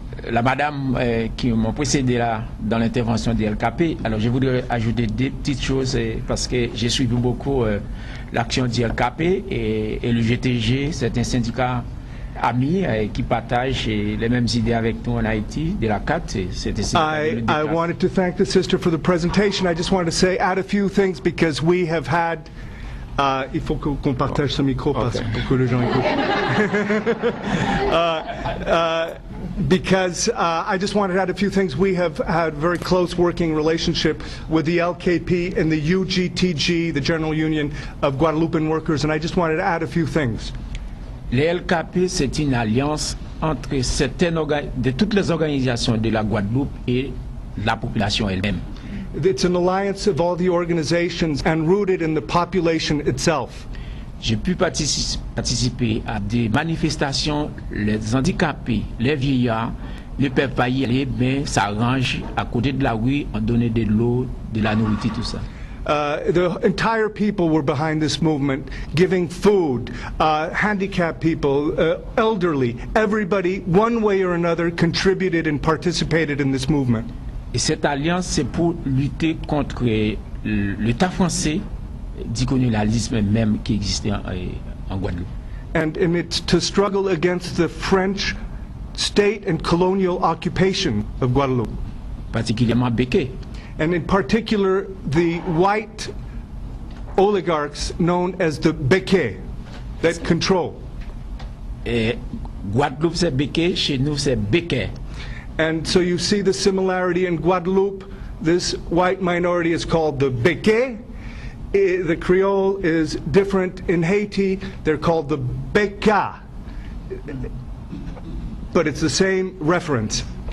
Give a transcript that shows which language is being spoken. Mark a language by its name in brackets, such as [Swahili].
[French] La madame qui m'a précédé là dans l'intervention du LKP, alors je voudrais ajouter des petites choses parce que j'ai suivi beaucoup l'action du LKP et le GTG, c'est un syndicat ami qui partage les mêmes idées avec nous en Haïti, de la CAT. [English] I wanted to thank the sister for the presentation. I just wanted to say, add a few things because we have had. [French] Il faut qu'on partage ce micro pour que les gens écoutent. [English] Because I just wanted to add a few things. We have had very close working relationship with the LKP and the UGTG, the General Union of Guadeloupean Workers, and I just wanted to add a few things. [French] Le LKP, c'est une alliance entre de toutes les organisations de la Guadeloupe et la population elle-même. [English] It's an alliance of all the organizations and rooted in the population itself. [French] J'ai pu participer à des manifestations, les handicapés, les vieillards ne peuvent pas y aller, mais s'arrangent à côté de la rue, en donner de l'eau, de la nourriture, tout ça. [English] The entire people were behind this movement, giving food, handicapped people, elderly, everybody, one way or another, contributed and participated in this movement. [French] Et cette alliance, c'est pour lutter contre l'État français, du colonialisme même qui existait en Guadeloupe. [English] And it's to struggle against the French state and colonial occupation of Guadeloupe. [French] Particulièrement Béquet. [English] And in particular, the white oligarchs known as the Béquets that control. [French] Et Guadeloupe, c'est Béquet, chez nous, c'est Béquet. [English] And so you see the similarity in Guadeloupe. This white minority is called the Béquets. The Creole is different in Haiti. They're called the Béca. But it's the same reference.